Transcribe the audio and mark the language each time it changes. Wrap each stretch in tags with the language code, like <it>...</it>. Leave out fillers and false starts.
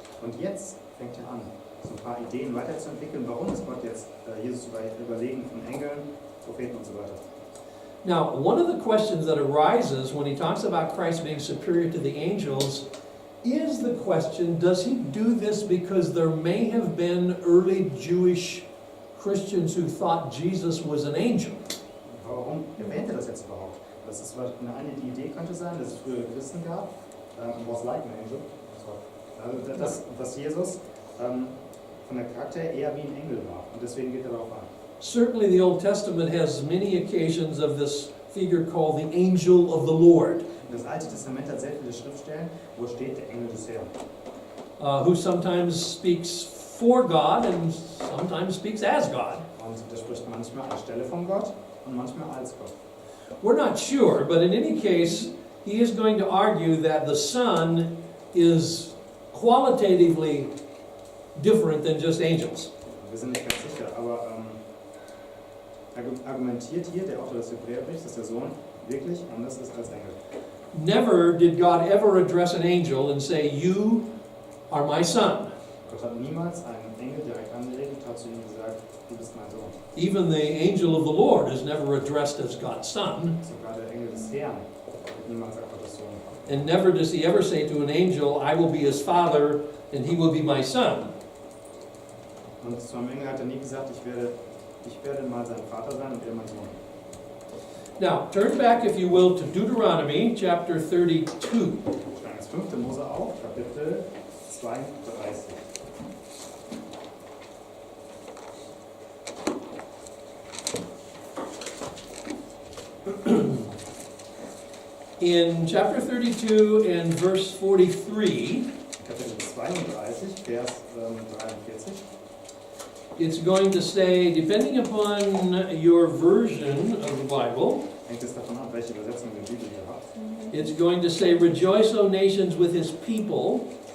<de>Und jetzt fängt er an, so ein paar Ideen weiterzuentwickeln, warum ist Gott jetzt Jesus überlegen von Engeln, Propheten und so weiter.</de> <en>Now, one of the questions that arises when he talks about Christ being superior to the angels is the question, does he do this because there may have been early Jewish Christians who thought Jesus was an angel?</en> <de>Warum erwähnt er das jetzt überhaupt? Das ist eine Idee könnte sein, dass es früher Christen gab, was</de> <en>like an angel,</en> <de>also dass Jesus von der Charakter eher wie ein Engel war und deswegen geht er darauf an.</de> <en>Certainly the Old Testament has many occasions of this figure called the angel of the Lord.</en> <de>Das Alte Testament hat sehr viele Schriftstellen, wo steht der Engel des Herrn.</de> <en>Who sometimes speaks for God and sometimes speaks as God.</en> <de>Und der spricht manchmal anstelle von Gott und manchmal als Gott.</de> <en>We're not sure, but in any case, he is going to argue that the Son is qualitatively different than just angels.</en> <de>Wir sind nicht ganz sicher, aber argumentiert hier der Autor des Hebräerbriefs, dass der Sohn wirklich anders ist als Engel.</de> <en>Never did God ever address an angel and say, "You are my son."</en> <de>Gott hat niemals einen Engel direkt angelegt und hat zu ihm gesagt, du bist mein Sohn.</de> <en>Even the angel of the Lord is never addressed as God's son.</en> <de>Sogar der Engel des Herrn wird niemals als Gottes Sohn.</de> <en>And never does he ever say to an angel, "I will be his father and he will be my son."</en> <de>Und zu einem Engel hat er nie gesagt, ich werde mal sein Vater sein und er mein Sohn.</de> <en>Now, turn back, if you will, to Deuteronomy chapter 32.</en> <de>Schlagen das 5. Mose auf, Kapitel 32.</de> <en>In chapter 32 and verse 43,</en> <de>Kapitel 32, Vers 43.</de> <en>it's going to say, depending upon your version of the Bible,</en> <de>Hängt es davon ab, welche Übersetzung der Bibel ihr habt.</de> <en>it's going to say, "Rejoice, O nations, with his people,</en>